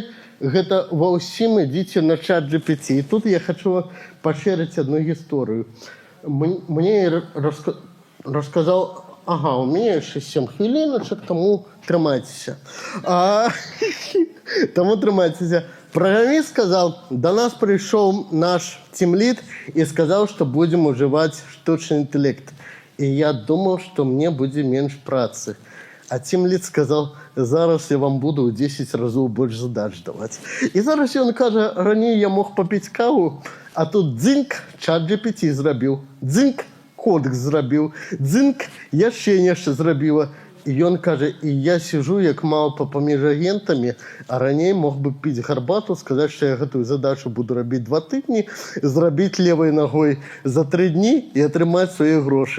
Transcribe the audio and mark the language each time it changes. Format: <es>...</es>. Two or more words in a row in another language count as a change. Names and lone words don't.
<be>Гэта ва ўсім ідзіце на чат GPT. І тут я хочу пашэрыць одну гісторыю. Мне расказаў, ага, у мяне яшчэ 7 хвіліначак, таму трымайцеся. Таму трымайцеся.</be> <ru>Праграміст сказал, до нас пришел наш тимлид и сказал, что будем уживать штучный интеллект. И я думал, что мне будет меньше працы. А тимлид сказал, зараз я вам буду в 10 разов больше задач давать. И зараз он каже, ранее я мог попить каву,</ru> <be>а тут дзинк, чат GPT зрабіў, дзинк, кодекс зрабіў, дзинк, яшчэ нешта зрабіла. І ён кажа, і я сижу як малпа паміж агентамі, а раней мог бы піць гарбату, сказаць, што я гэтую задачу буду рабіць 2 тыдні, зрабіць левай ногой за 3 дні і атрымаць свае грошы.</be>